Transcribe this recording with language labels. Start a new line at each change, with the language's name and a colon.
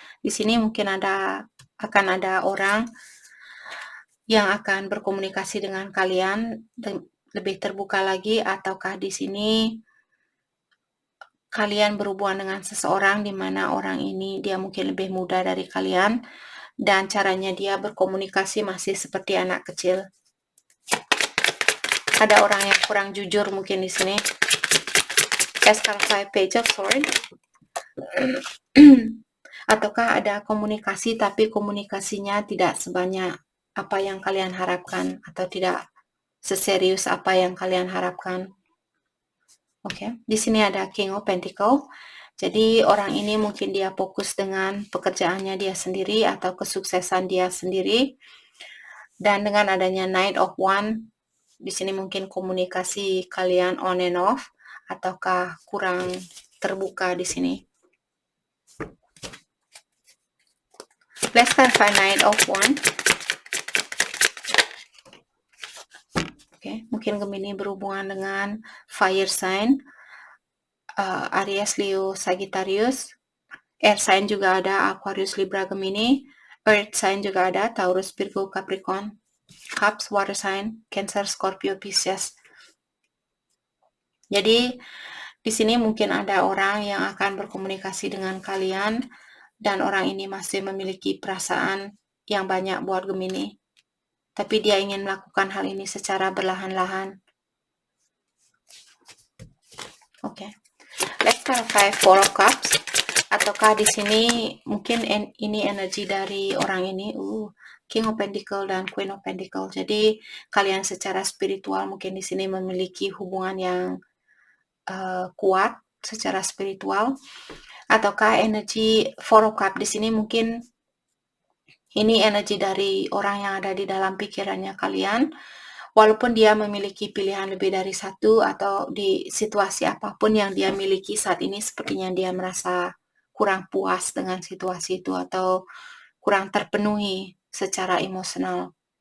Indonesian: Di sini mungkin akan ada orang yang akan berkomunikasi dengan kalian lebih terbuka lagi, ataukah di sini kalian berhubungan dengan seseorang di mana orang ini dia mungkin lebih muda dari kalian dan caranya dia berkomunikasi masih seperti anak kecil. Ada orang yang kurang jujur mungkin di sini.
English: Let's clarify Page of Swords.
Indonesian: Ataukah ada komunikasi tapi komunikasinya tidak sebanyak apa yang kalian harapkan atau tidak seserius apa yang kalian harapkan. Oke, di sini ada King of Pentacles. Jadi orang ini mungkin dia fokus dengan pekerjaannya dia sendiri atau kesuksesan dia sendiri. Dan dengan adanya Knight of Wands, di sini mungkin komunikasi kalian
English: on and off
Indonesian: ataukah kurang terbuka di sini.
English: Let's clarify Knight of Wands.
Indonesian: mungkin Gemini berhubungan dengan fire sign, Aries, Leo, Sagittarius. Air sign juga ada Aquarius, Libra, Gemini. Earth sign juga ada Taurus, Virgo, Capricorn. Cups, water sign, Cancer, Scorpio, Pisces. Jadi di sini mungkin ada orang yang akan berkomunikasi dengan kalian dan orang ini masih memiliki perasaan yang banyak buat Gemini. Tapi dia ingin melakukan hal ini secara berlahan-lahan. Oke.
English: Let's clarify Four of Cups.
Indonesian: Ataukah di sini mungkin ini energi dari orang ini, King of Pentacle dan Queen of Pentacle. Jadi kalian secara spiritual mungkin di sini memiliki hubungan yang kuat secara spiritual. Ataukah energi Four of Cups di sini mungkin ini energi dari orang yang ada di dalam pikirannya kalian, walaupun dia memiliki pilihan lebih dari satu atau di situasi apapun yang dia miliki saat ini, sepertinya dia merasa kurang puas dengan situasi itu atau kurang terpenuhi secara emosional.